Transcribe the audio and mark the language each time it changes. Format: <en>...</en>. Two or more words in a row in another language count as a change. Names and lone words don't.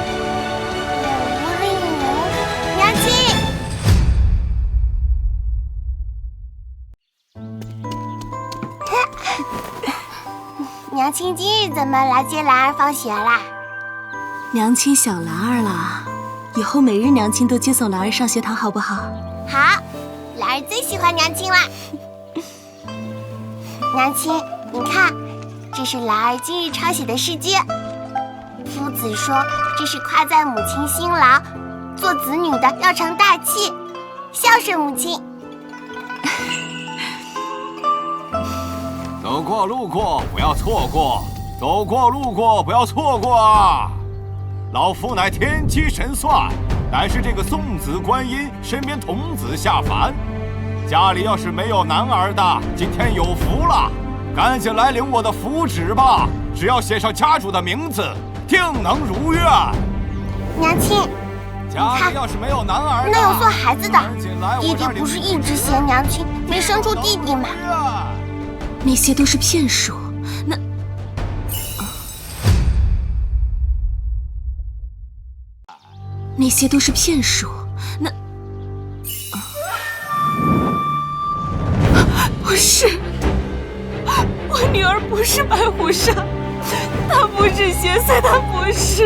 <zh>我无令人。娘亲。娘亲今日怎么来接兰儿放学啦？娘亲想兰儿了，以後每日娘親都接送蘭兒上學堂，好不好？好，蘭兒最喜歡娘親啦。娘親，你看，這是蘭兒今日抄寫的詩笺。夫子說，這是誇讚母親辛勞，做子女的要成大器，孝順母親。走過路過不要錯過，走過路過不要錯過啊！老夫乃天機神算，乃是這個送子觀音身邊童子下凡。家裡要是沒有男兒的，今天有福了，趕緊來領我的符紙吧！只要寫上家主的名字，定能如願。娘親，家裡要是沒有男兒的，那有做孩子的，弟弟不是一直嫌娘親沒生出弟弟嗎？那些都是騙術，那些都是騙術，不是， 我女儿不是白虎煞，她不是邪祟，她不是。</zh>